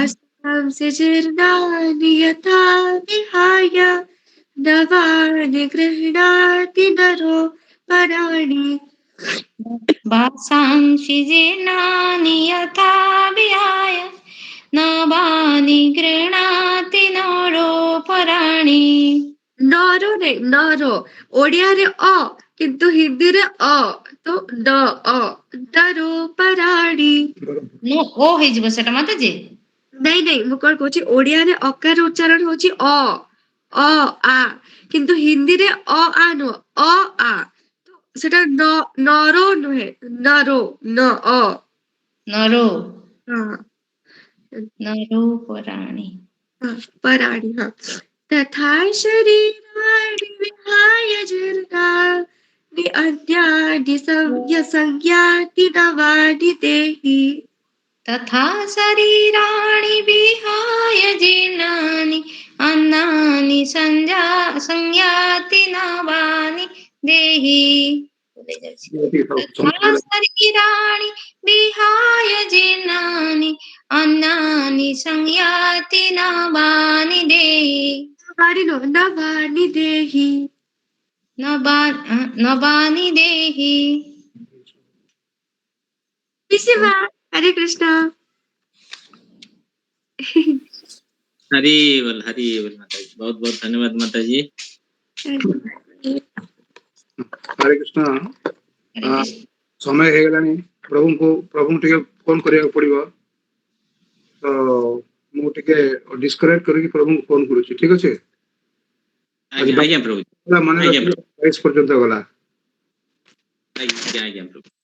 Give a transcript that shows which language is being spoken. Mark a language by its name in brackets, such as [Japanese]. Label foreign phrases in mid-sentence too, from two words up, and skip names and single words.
[Sanskrit] वासांसि जीर्णानि यथा विहाय नवानि गृह्णाति नरो पराणि वासांसि जीर्णानि यथा विहाय नवानि गृह्णाति नरोपराणि। [Odia] नरो ନାଇଁ ନର ଓଡିଆରେ ଅ କିନ୍ତୁ ହିନ୍ଦୀରେ ଅ ତ ନ ଅ ନରୋ ପରାଣୀ नो ओ ହେଇଯିବ ସେଟା ମାତାଜୀ। ନାଇଁ ନାଇଁ ମୁଁ କଣ କହୁଛି ଓଡିଆରେ ଅକାର ଉଚ୍ଚାରଣ ହଉଛି ଅ ଆ କିନ୍ତୁ ହିନ୍ଦୀରେ ଅ ଆ ନୁହଁ ଅ ଆ ତ ସେଟା ନରୋ ନୁହେଁ ନରୋ ନ ଅ [Sanskrit] नरो [Odia] ହଁ [Sanskrit] नरोपराणि। हाँ, पराणी हाँ तथा शरीराणि विहाय जीर्णानि अन्यानि संज्ञाति नवानि देहि तथा शरीराणि विहाय जीर्णानि अन्नानि संयाति नवानि देहि। [Odia] ଏତିକି ଥାଉ [Sanskrit] तथा [Odia] ସମୟ [Sanskrit] शरीराणि विहाय जीर्णानि अन्नानि संयाति नवानि देहि। नवानि देहि नवानि देहि। शिवा हरे कृष्णा [Hindi] हरी बोल माता जी। बहुत बहुत धन्यवाद माता जी। [Odia] ହରେ କୃଷ୍ଣ [Hindi] हरे कृष्ण। [Odia] ସମୟ ହେଇଗଲାଣି ପ୍ରଭୁଙ୍କୁ ଟିକେ ଫୋନ କରିବାକୁ ପଡିବ ତ ମୁଁ ଟିକେ ଡିସ୍କନେକ୍ଟ କରିକି ପ୍ରଭୁଙ୍କୁ ଫୋନ କରୁଛି ଠିକ ଅଛି ଆଜି [Hindi] आज्ञा प्रभु [Odia] ମନେ [Hindi] आज्ञा [Odia] ରଖିକି [Hindi] प्रभु [Odia] 22 ପର୍ଯ୍ୟନ୍ତ ଗଲା [Hindi] आज्ञा प्रभु।